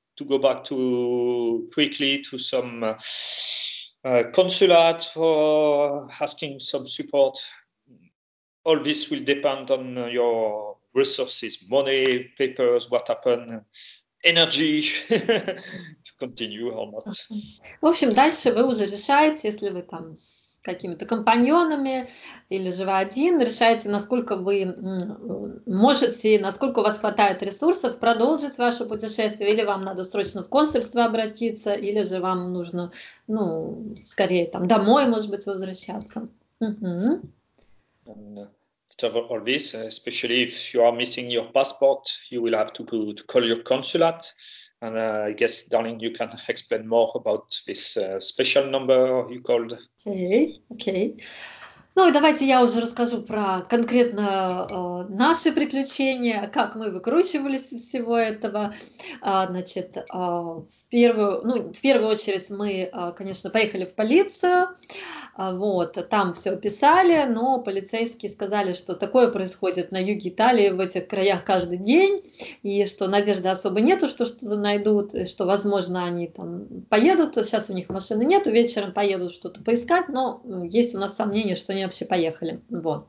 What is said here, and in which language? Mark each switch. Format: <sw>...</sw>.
<en>To go back quickly to some consulate for asking some support? All this will depend on your resources, money, papers, what happened, energy to continue or not.</en> <ru>В общем, дальше вы уже решаете, если вы там с какими-то компаньонами или же вы один, решаете, насколько вы можете, насколько у вас хватает ресурсов продолжить ваше путешествие, или вам надо срочно в консульство обратиться, или же вам нужно, скорее там домой, может быть, возвращаться.</ru> <en>And after all this, especially if you are missing your passport, you will have to call your consulate. And I guess, darling, you can explain more about this special number you called. Okay.</en> <ru>Ну и давайте я уже расскажу про конкретно наши приключения, как мы выкручивались из всего этого. Значит, в первую очередь мы, конечно, поехали в полицию, вот, там все описали, но полицейские сказали, что такое происходит на юге Италии, в этих краях каждый день, и что надежды особо нету, что что-то найдут, и что, возможно, они там поедут, сейчас у них машины нету, вечером поедут что-то поискать, но есть у нас сомнения, что они они вообще поехали. Вот.</ru>